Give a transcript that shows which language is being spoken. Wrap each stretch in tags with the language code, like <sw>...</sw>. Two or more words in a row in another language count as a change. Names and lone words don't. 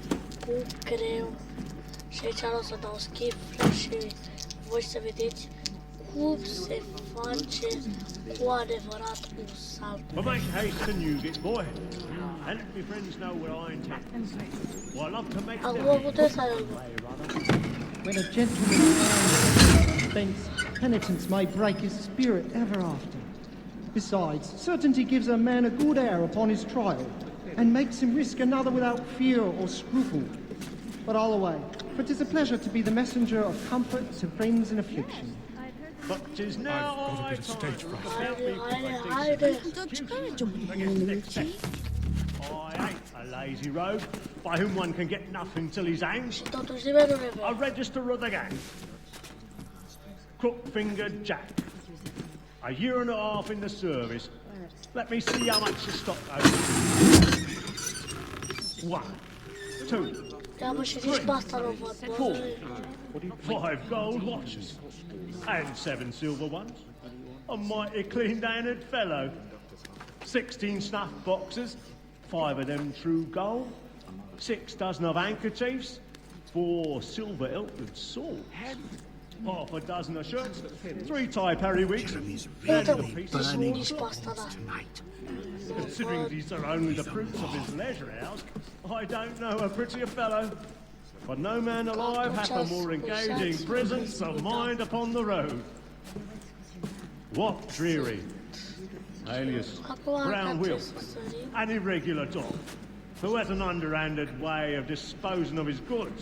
<ro>și aici o să dau skip și voi să vedeți cum se face cu adevărat un salt.</ro> <en>But make haste and use it, boy. And let my friends know where I intend. Well, I love to make</en> <ro>Acum puteți să</ro> <en>When a gentleman thinks penitence may break his spirit ever after. Besides, certainty gives a man a good air upon his trial, and makes him risk another without fear or scruple. But all away, for 'tis a pleasure to be the messenger of comfort to friends in affliction. But 'tis now I</en> <ro>haide.</ro> <en>I ain't a lazy rogue by whom one can get nothing till he's hanged.</en> <ro>Și totuși nimeni nu ne vede.</ro> <en>A register of the gang. Crook-fingered Jack. A year and a half in the service. Let me see how much the stock owes. 1, 2,</en> <ro>Te-am și nici pe asta nu văd, bă.</ro> <en>5 gold watches. And 7 silver ones. A mighty clean-handed fellow. 16 snuff boxes. 5 of them true gold. 6 dozen of handkerchiefs. 4 silver hilted swords. Half a dozen of shirts, 3 tie periwigs, and a piece of</en> <ro>nici pe asta, da.</ro> <en>Considering these are only the fruits of his leisure house, I don't know a prettier fellow. For no man alive hath a more engaging presence of mind upon the road. What dreary, alias Brown Will, an irregular dog, who has an underhanded way of disposing of his goods.</en>